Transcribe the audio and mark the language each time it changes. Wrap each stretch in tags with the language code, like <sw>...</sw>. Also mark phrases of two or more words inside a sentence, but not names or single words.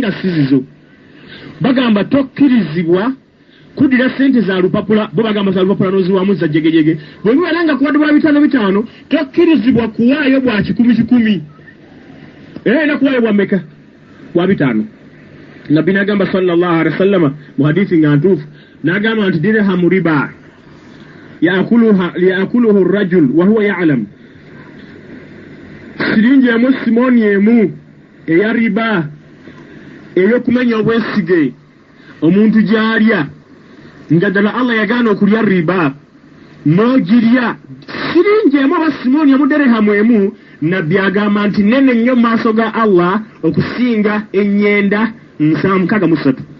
<lg>nga sizizo bagamba tokkirizibwa kudira sente za lupapula bo bagamba za lupapula noziwamu za jegejege bwe bibeera nga kuwadde bwa 5 tokkirizibwa kuwaayo bwa 10 nakuwayo bwa mmeka bwa 5 Nabbi n'agamba</lg> <ar>صلى الله عليه وسلم</ar> <lg>mu hadithi nga ntuufu n'agamba nti</lg> <ar>درهم ربا يأكله رجل وهو يعلم</ar> <lg>siringi emu simoni emu eya riba ey'okumenya obwesige omuntu gy'alya nga ddala Allah yagaana okulya riba n'ogirya siringi emu oba simoni emu dirhamu emu Nabbi agamba nti nene nnyo mu maaso ga Allah okusinga ennyenda 63</lg>